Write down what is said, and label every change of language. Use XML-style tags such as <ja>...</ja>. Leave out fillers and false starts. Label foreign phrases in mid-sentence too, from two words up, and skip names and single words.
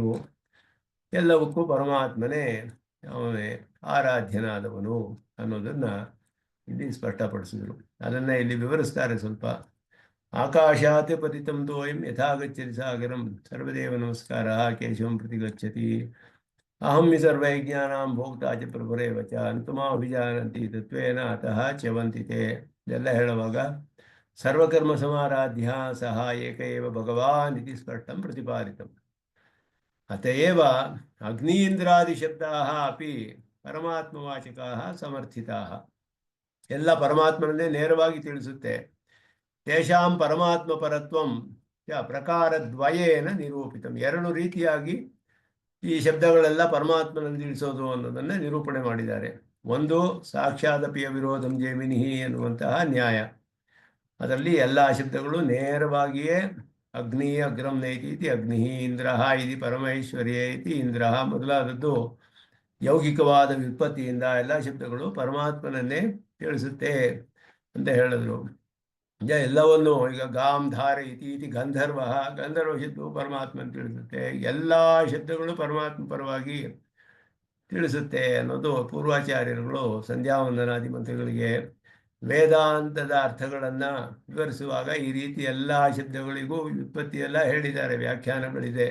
<kn>ಎಲ್ಲವಕ್ಕೂ ಪರಮಾತ್ಮನೇ ಅವನೇ ಆರಾಧ್ಯನಾದವನು ಅನ್ನೋದನ್ನು ಇಲ್ಲಿ ಸ್ಪಷ್ಟಪಡಿಸಿದರು. ಅದನ್ನು ಇಲ್ಲಿ ವಿವರಿಸ್ತಾರೆ ಸ್ವಲ್ಪ.</kn> <sa>ಆಕಾಶಾತ್ ಪತಿತಂ ತೋಯಂ ಯಥಾಗಚ್ಚತಿ ಸಾಗರಂ ಸರ್ವದೇವ ನಮಸ್ಕಾರ ಕೇಶವಂ ಪ್ರತಿಗಚ್ಚತಿ. ಅಹಂ ಹಿ ಸರ್ವೈಜ್ಞಾನಾಂ ಭೋಕ್ತಾ ಚ ಪ್ರಭುರೇವ ಚ ಅಂತಮಾಭಿಜಾನಂತಿ ತತ್ವೇನ ಅತಃ ಚ್ಯವಂತಿ ತೇ.</sa> <kn>ಇದೆಲ್ಲ ಹೇಳುವಾಗ</kn> <sa>ಸರ್ವಕರ್ಮ ಸಮಾರಾಧ್ಯ ಸಹ ಏಕ ಏವ ಭಗವಾನ್ ಇತಿ ಸ್ಪಷ್ಟಂ ಪ್ರತಿಪಾದಿತಂ. ಅತಯೇವ ಅಗ್ನೀಂದ್ರಾದಿ ಶಬ್ದಾಃ ಅಪಿ ಪರಮಾತ್ಮವಾಚಕಾಃ ಸಮರ್ಥಿತಾಃ.</sa> <kn>ಎಲ್ಲ ಪರಮಾತ್ಮನನ್ನೇ ನೇರವಾಗಿ ತಿಳಿಸುತ್ತೆ.</kn> <sa>ತೇಷಾಂ ಪರಮಾತ್ಮ ಪರತ್ವಂ ಪ್ರಕಾರದ್ವಯೇನ ನಿರೂಪಿತಂ.</sa> <kn>ಎರಡು ರೀತಿಯಾಗಿ ಈ ಶಬ್ದಗಳೆಲ್ಲ ಪರಮಾತ್ಮನನ್ನು ತಿಳಿಸೋದು ಅನ್ನೋದನ್ನು ನಿರೂಪಣೆ ಮಾಡಿದ್ದಾರೆ. ಒಂದು</kn> <sa>ಸಾಕ್ಷಾದಪಿಯ ವಿರೋಧಂ ಜೈಮಿನಿಹಿ</sa> <kn>ಎನ್ನುವಂತಹ ನ್ಯಾಯ. ಅದರಲ್ಲಿ ಎಲ್ಲ ಶಬ್ದಗಳು ನೇರವಾಗಿಯೇ</kn> <sa>ಅಗ್ನಿ ಅಗ್ರಂ ನೈತಿ ಇತಿ ಅಗ್ನಿ, ಇಂದ್ರ ಇತಿ ಪರಮೈಶ್ವರ್ಯ ಇತಿ ಇಂದ್ರ</sa> <kn>ಮೊದಲಾದದ್ದು ಯೌಗಿಕವಾದ ವ್ಯುತ್ಪತ್ತಿಯಿಂದ ಎಲ್ಲ ಶಬ್ದಗಳು ಪರಮಾತ್ಮನನ್ನೇ ತಿಳಿಸುತ್ತೆ ಅಂತ ಹೇಳಿದ್ರು. ಎಲ್ಲವನ್ನು ಈಗ</kn> <sa>ಗಾಂ ಧಾರೆ ಇತಿ ಗಂಧರ್ವ,</sa> <kn>ಗಂಧರ್ವ ಶಬ್ದವು ಪರಮಾತ್ಮನ ತಿಳಿಸುತ್ತೆ. ಎಲ್ಲ ಶಬ್ದಗಳು ಪರಮಾತ್ಮ ಪರವಾಗಿ ತಿಳಿಸುತ್ತೆ ಅನ್ನೋದು ಪೂರ್ವಾಚಾರ್ಯರುಗಳು ಸಂಧ್ಯಾವಂದನಾದಿ ಮಂತ್ರಗಳಿಗೆ ವೇದಾಂತದ ಅರ್ಥಗಳನ್ನು ವಿವರಿಸುವಾಗ ಈ ರೀತಿ ಎಲ್ಲ ಶಬ್ದಗಳಿಗೂ ವ್ಯುತ್ಪತ್ತಿ ಎಲ್ಲ ಹೇಳಿದ್ದಾರೆ, ವ್ಯಾಖ್ಯಾನಗಳಿದೆ.</kn>